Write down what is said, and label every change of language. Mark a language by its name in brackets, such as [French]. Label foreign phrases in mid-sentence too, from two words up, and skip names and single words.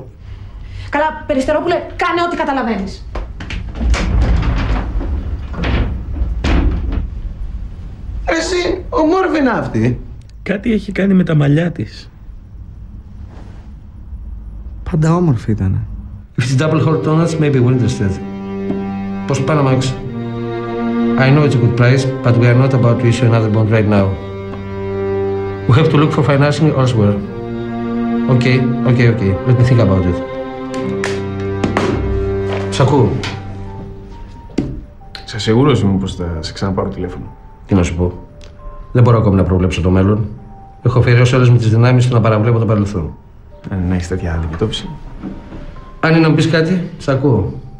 [Greek] Καλά, Περιστερόπουλε, κάνε ό,τι καταλαβαίνεις. Εσύ, ομόρφη είναι αυτή. Κάτι έχει κάνει με τα μαλλιά της. Πάντα όμορφη ήτανε. [English] If it's double hot donuts, maybe we're interested. [Greek] Πώς πάνε, Max? [English] I know it's a good price, but we are not about to issue another bond right now. We have to look for financing elsewhere. Okay. Let me think about it. [Greek] Σ' ακούω. Σε σίγουρος είμαι πως θα σε ξαναπάρω τηλέφωνο? Τι να σου πω. Δεν μπορώ ακόμη να προβλέψω το μέλλον. Έχω αφιερώσει όλες μου τις δυνάμεις στο να παραβλέπω το παρελθόν. Αν έχεις τέτοια αντιμετώπιση. Αν είναι να μου πεις κάτι, σ' ακούω.